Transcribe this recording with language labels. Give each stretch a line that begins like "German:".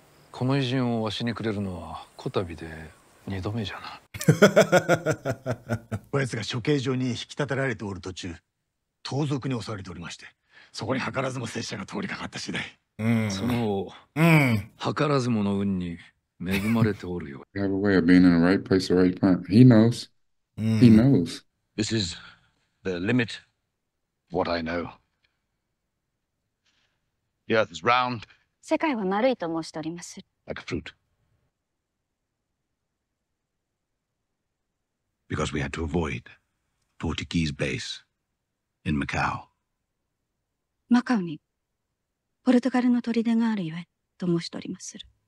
Japanese: この偉人をわしにくれるのはこたびで2度目じゃな。こやつが処刑場に引き立てられておる途中、盗賊に襲われておりまして、そこに図らずも拙者が通りかかった次第。その図らずもの運に恵まれておるよ。
English: You have a way of being in the right place at the right time. He knows. He knows. This is the limit of what I know. The earth is round,
Japanese: 世界は丸いと申しております。
English: like a fruit. Because we had to avoid Portuguese base in Macau.
Japanese: マカオにポルトガルの砦があるゆえと申しております。